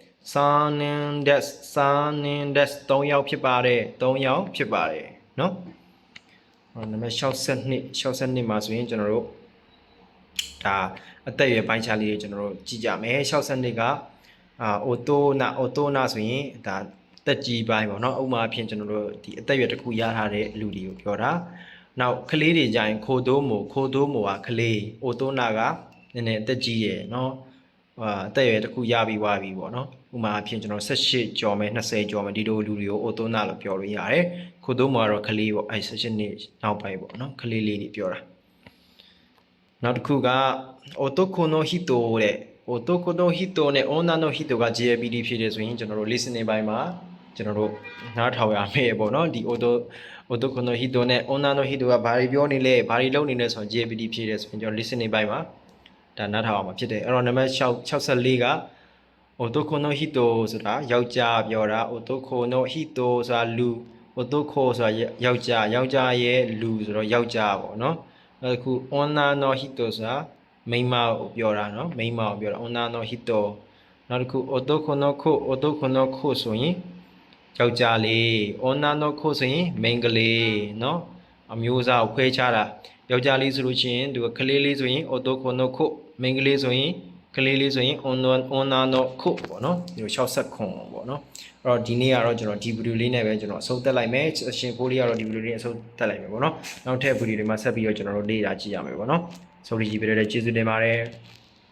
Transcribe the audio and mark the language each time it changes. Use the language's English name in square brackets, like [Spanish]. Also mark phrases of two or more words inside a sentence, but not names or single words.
[Burmese] 3 ယောက်ဖြစ်ပါတယ်နော်နံပါတ်62မှာဆိုရင်ကျွန်တော်တို့ဒါအသက်အရွယ်ပိုင်းခြားလေးတွေကျွန်တော်တို့ကြည့်ကြမယ်62ကအိုတိုနာဆိုရင်ဒါတက်ကြီးပိုင်းပေါ့နော်ဥပမာအဖြစ်ကျွန်တော်တို့ဒီအသက်အရွယ်တစ်ခုရထားတဲ့လူတွေကိုပြောတာနောက်ကလေးတွေကြရင်ခိုတိုးမိုကကလေးအိုတိုနာကနည်းနည်းအသက်ကြီးရယ်နော်အသက်အရွ ယ်တစ်ခုရပြီးွားပြီပေါ့နော်ဥပမာအဖြစ်ကျွန်တော်18ကျော်မယ်20ကျော်မယ်ဒီလိုလူတွေကိုအိုတိုနာလို့ပြောလို့ရတယ်ခိုတိုးမိုကတော့ကလေးပေါ့18နှစ်နောက်ပိုင်းပေါ့နော်ကလေးလေးတွေပြောတာနောက်တစ်ခုက [Japanese] 男の人 [Burmese] တဲ့ [Japanese] 男の人 [Burmese] နဲ့ [Japanese] 女の人 [Burmese] က JLPT ဖြစ်တယ်ဆိုရင်ကျွန်တော်တို့ listening ပိုင်းမှာကျွန်တော်တို့နားထောင်ရမယ်ပေါ့နော်ဒီ [Japanese] 男の人 [Burmese] နဲ့ [Japanese] 女の人 [Burmese] ကဘာတွေပြောနေလဲဘာတွေလုပ်နေလဲဆိုတော့ JLPT ဖြစ်တယ်ဆိုရင်ကျွန်တော် listening ပိုင်းမှာဒါနားထောင်အောင်မှာဖြစ်တယ်အဲ့တော့နံပါတ်64က [Japanese] 男の人 [Burmese] ဆိုတာယောက်ျားပြောတာ [Japanese] 男の人 [Burmese] ဆိုတာလူ otoko ဆိုတာယောက်ျားရဲ့လူဆိုတော့ယောက်ျားပေါ့နော်အခု [Japanese] 女の人 [Burmese] ဆိုတာမိန်းမကိုပြောတာနော်မိန်းမကိုပြောတာ [Japanese] 女の人 [Burmese] နောက်တစ်ခု [Japanese] 男の子 [Burmese] ဆိုရင်ယောက်ျားလေး [Japanese] 女の子 [Burmese] ဆိုရင်မိန်းကလေးနော်အမျိုးအစားကိုခွဲခြားတာယောက်ျားလေးဆိုလို့ရှိရင်သူကကလေးလေးဆိုရင် [Japanese] 男の子 [Burmese] မိန်းကလေးဆိုရင် [Japanese] 女の子 [Burmese] ပေါ့နော်ဒီ60ခွန်ပေါ့နော်အဲ့တော့ဒီနေ့ကတော့ကျွန်တော်ဒီဗီဒီယိုလေးနဲ့ပဲကျွန်တော်အဆုံးသတ်လိုက်မယ်ရှင်ဖိုးလေးကတော့ဒီဗီဒီယိုလေးအဆုံးသတ်လိုက်မယ်ပေါ့နော်နောက်ထပ်ဗီဒီယိုတွေမှာဆက်ပြီးတော့ကျွန်တော်တို့လေ့လာကြည့်ရမယ်ပေါ့နော်ဆိုလိုကြီးပြတဲ့ကျေးဇူးတင်ပါတယ်